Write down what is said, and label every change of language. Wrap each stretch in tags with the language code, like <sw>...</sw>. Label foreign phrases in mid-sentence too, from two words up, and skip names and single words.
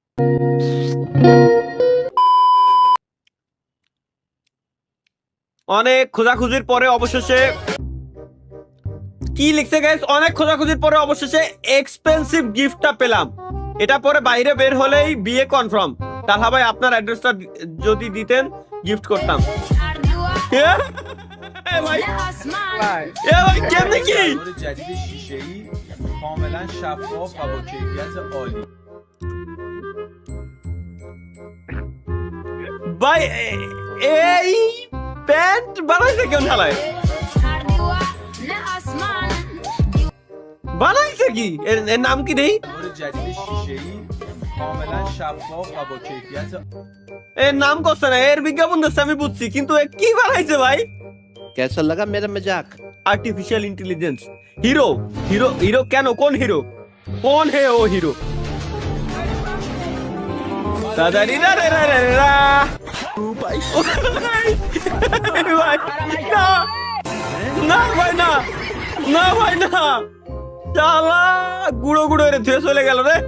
<bn>অনেক খোঁজাখুঁজির পরে অবশেষে কি লিখছে গাইস, অনেক খোঁজাখুঁজির পরে অবশেষে</bn> <en>expensive giftটা</en> <bn>পেলাম। এটা পরে বাইরে বের হলেই বিয়ে কনফার্ম। তাহলে ভাই আপনার অ্যাড্রেসটা যদি দিতেন গিফট করতাম। ভাই কেমনে কি</bn> <fa>جدید شیشه‌ای کاملا شفاف و با کیفیت عالی</fa> <bn>ভাই এই প্যান্ট বানাইছে কেন ঢালায়? বানাইছে কি? এর নাম কি দেই?</bn> <fa>جدید شیشه‌ای کاملا شفاف و با کیفیت</fa> <bn>এর নাম করছে না, এর বিজ্ঞাপন দিচ্ছে আমি বুঝছি, কিন্তু এ কি বানাইছে ভাই?</bn> <hi>कैसा लगा मेरा मजाक?</hi> <en>artificial intelligence.</en> <bn>হিরো হিরো হিরো কেন? কোন হিরো? কোন হে ও হিরো? দাদারি রা রা রা রা। ভাই না না ভাই না, না ভাই না, শালা গুঁড়ো গুঁড়ো রে ধুয়ে চলে গেল রে।</bn>